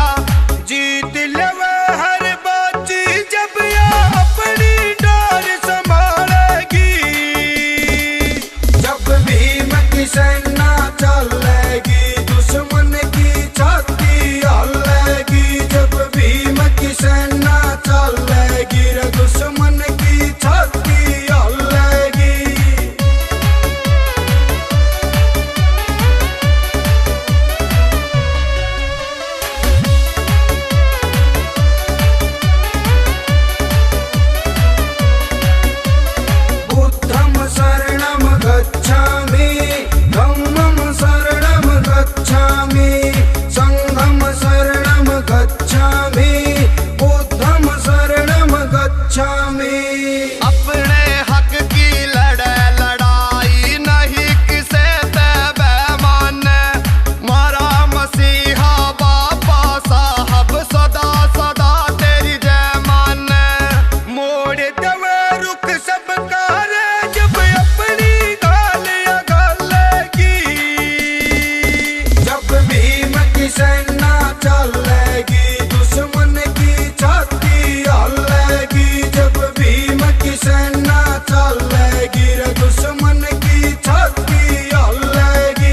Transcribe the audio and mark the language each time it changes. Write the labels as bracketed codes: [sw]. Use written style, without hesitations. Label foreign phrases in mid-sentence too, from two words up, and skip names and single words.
[bgc] जीत लेवे हर बाजी जब यह अपनी डोर संभालेगी, जब भीम की सेना चलेगी दुश्मन की छाती हालेगी, जब भीम की सेना चलेगी रे दुश्मन की छाती हालेगी। [pi] बुद्धं शरणं गच्छामि, धम्मं शरणं गच्छामि, संघं शरणं गच्छामि, बुद्धं शरणं गच्छामि। [bgc] अपने हक की लड़े लड़ाई नहीं किसे ते बेमान, मारा मसीहा बाबा साहब सदा सदा तेरी जय मान। मोड़ दवे रुख सबका रे जब अपनी गालियां गालेगी, जब भीम की सेना चलेगी दुश्मन की छाती हालेगी, जब भीम की सेना चलेगी रे दुश्मन की छाती हालेगी।